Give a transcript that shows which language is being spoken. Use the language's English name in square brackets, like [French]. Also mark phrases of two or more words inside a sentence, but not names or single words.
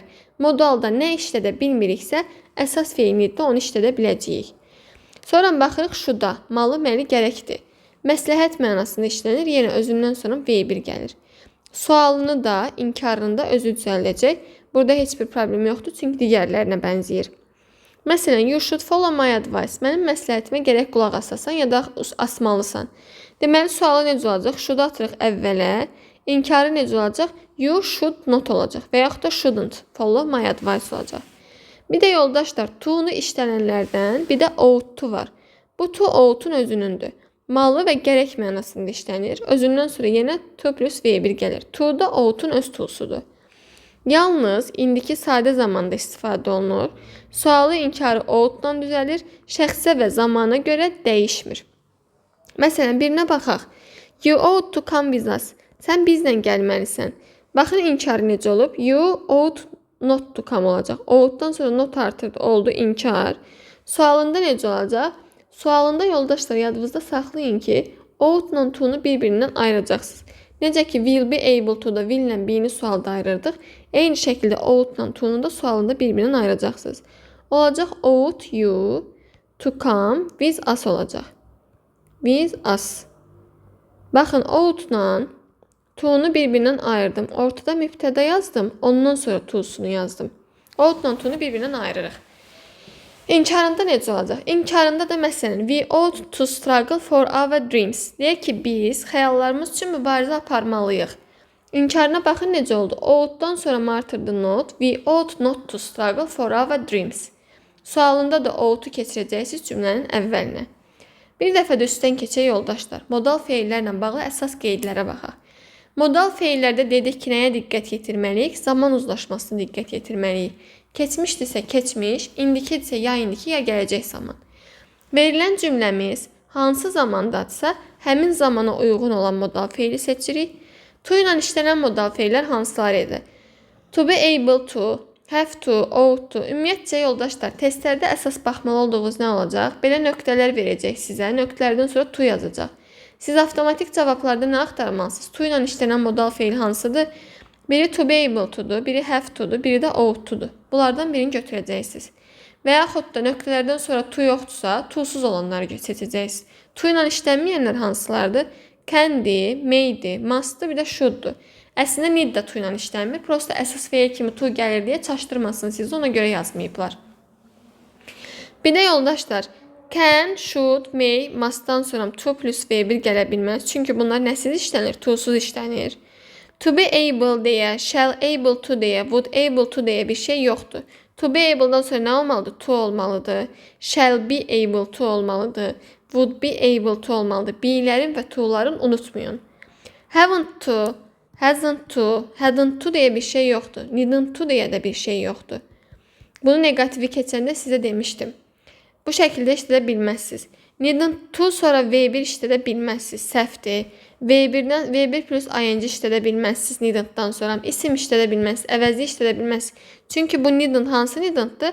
[Azerbaijani] Modalda nə işlədə bilmiriksə, əsas feil needdə onu işlədə biləcəyik. Sonra baxırıq şuda. Malı, məli, gərəkdir. Məsləhət mənasında işlənir, yenə özündən sonra V1 gəlir. Sualını da, inkarını da özü düzəldəcək. Burada heç bir problem yoxdur, çünki digərlərinə bənzəyir. Məsələn, [English] you should follow my advice. [Azerbaijani] Mənim məsləhətimə gərək qulaq asasan ya da asmalısan. Deməli, sualı necə olacaq? Should atırıq əvvələ. İnkarı necə olacaq? [English] You should not [Azerbaijani] olacaq və yaxud da [English] shouldn't follow my advice olacaq. [Azerbaijani] Bir də yoldaşlar, to-nu işlənənlərdən bir də ought-to var. Bu [English] to ought-un [Azerbaijani] özünündür. Malı və gərək mənasında işlənir. Özündən sonra yenə [English] to plus V1 [Azerbaijani] gəlir. To da ought-un öz to'sudur. Yalnız indiki sadə zamanda istifadə olunur. Sualı inkarı ought-dan düzəlir. Şəxsə və zamana görə dəyişmir. Məsələn, birinə baxaq. [English] You ought to come with us. [Azerbaijani] Sən bizlə gəlməlisən. Baxın inkarı necə olub? [English] You ought not to come olacaq. [Azerbaijani] Ought-dan sonra not artırdı, oldu inkar. Sualında necə olacaq? Sualında yoldaşlar yadınızda saxlayın ki, [English] ought-la to-nu [Azerbaijani] bir-birindən ayıracaqsınız. Necə ki, [English] will be able to [Azerbaijani] da will-lə be-ni sualda ayırırdıq. Eyni şəkildə [English] ought-la to-nu [Azerbaijani] da sualında bir-birindən ayıracaqsınız. [English] Olacaq ought you to come with us olacaq. With us. [Azerbaijani] Baxın, [English] ought-la to-nu [Azerbaijani] bir-birindən ayırdım. Ortada mübtəda yazdım. Ondan sonra to-sunu yazdım. [English] Ought-la to-nu [Azerbaijani] bir-birindən ayırırıq. İnkarında necə olacaq? İnkarında da məsələn, [English] we ought to struggle for our dreams. [Azerbaijani] Deyək ki, biz xəyallarımız üçün mübarizə aparmalıyıq. İnkarına baxın necə oldu? Ought-dan sonra mı artırdı not? [English] We ought not to struggle for our dreams. [Azerbaijani] Sualında da ought-u keçirəcəksiniz cümlənin əvvəlinə. Bir dəfə də üstdən keçək yoldaşlar. Modal feillərlə bağlı əsas qeydlərə baxaq. Modal feillərdə dedik ki, nəyə diqqət yetirməliyik? Zaman uzlaşmasına diqqət yetirməliyik. Keçmişdirsə keçmiş, indikidirsə ya indiki, ya gələcək zaman. Verilən cümləmiz hansı zamandadırsa, həmin zamana uyğun olan modal feili seçirik. To ilə işlənən modal feillər hansıları idi? [English] To be able to, have to, ought to. [Azerbaijani] Ümumiyyətcə yoldaşlar, testlərdə əsas baxmalı olduğunuz nə olacaq? Belə nöqtələr verəcək sizə. Nöqtələrdən sonra to yazacaq. Siz avtomatik cavablarda nə axtarmalısınız? To ilə işlənən modal feil hansıdır? Biri [English] to be able to'dur, [Azerbaijani] biri [English] have to'dur, [Azerbaijani] biri də [English] ought to'dur. [Azerbaijani] Bunlardan birini götürəcəksiniz. Və yaxud da nöqtələrdən sonra to yoxdursa, to'suz olanları seçəcəksiniz. To ilə işlənməyənlər hansılardır? Can'di, may'di, must'dı, bir də should'dur. Əslində need də to ilə işlənmir. Prosta əsas feil kimi to gəlir deyə çaşdırmasın sizi, ona görə yazmayıblar. Bir də yoldaşlar, [English] can, should, may, [Azerbaijani] must'dan sonra [English] to plus V1 [Azerbaijani] gələ bilməz. Çünki bunlar nəsiz işlənir? To'suz işlənir. [English] To be able [Azerbaijani] deyə, [English] shall able to [Azerbaijani] deyə, [English] would able to [Azerbaijani] deyə bir şey yoxdur. [English] To be able'dan [Azerbaijani] sonra nə olmalıdır? To olmalıdır. [English] Shall be able to olmalıdır. Would be able to olmalıdır. [Azerbaijani] Be'lərin və to'ların unutmayın. [English] Haven't to, hasn't to, hadn't to [Azerbaijani] deyə bir şey yoxdur. [English] Needn't to [Azerbaijani] deyə də bir şey yoxdur. Bunu negatifi keçəndə sizə demişdim. Bu şəkildə işlədə bilməzsiniz. [English] Needn't to [Azerbaijani] sonra V1 işlədə bilməzsiniz. Səhvdir. [English] V1 plus ing [Azerbaijani] işlədə bilməzsiniz needn't-dan sonra. İsim işlədə bilməzsiniz. Əvəzi işlədə bilməzsiniz. Çünki bu needn't hansı needn't-dır?